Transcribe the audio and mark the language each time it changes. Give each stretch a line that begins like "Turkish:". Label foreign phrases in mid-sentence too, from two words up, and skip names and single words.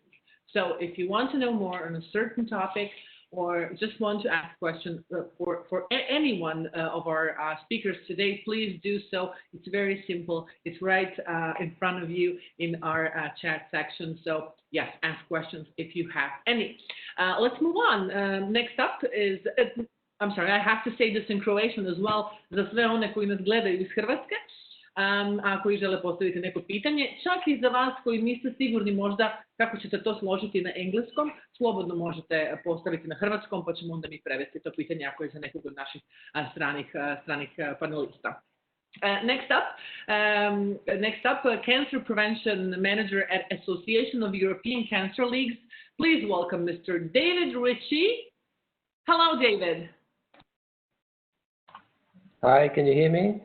English: So if you want to know more on a certain topic, or just want to ask questions for any one of our speakers today, please do so. It's very simple. It's right in front of you in our chat section. So yes, ask questions if you have any. Let's move on. Next up is, I'm sorry, I have to say this in Croatian as well,
Croatian: za sve one koji nas gledaju iz Hrvatske. A koji žele postaviti neko pitanje, čak i za vas koji niste sigurni možda kako ćete to složiti na engleskom, slobodno možete postaviti na hrvatskom, pa ćemo onda mi prevesti to pitanje ako je za nekog od naših stranih panelista.
English: Next up, Cancer Prevention Manager at Association of European Cancer Leagues. Please welcome Mr. David Ritchie. Hello, David. Hi, can you hear me?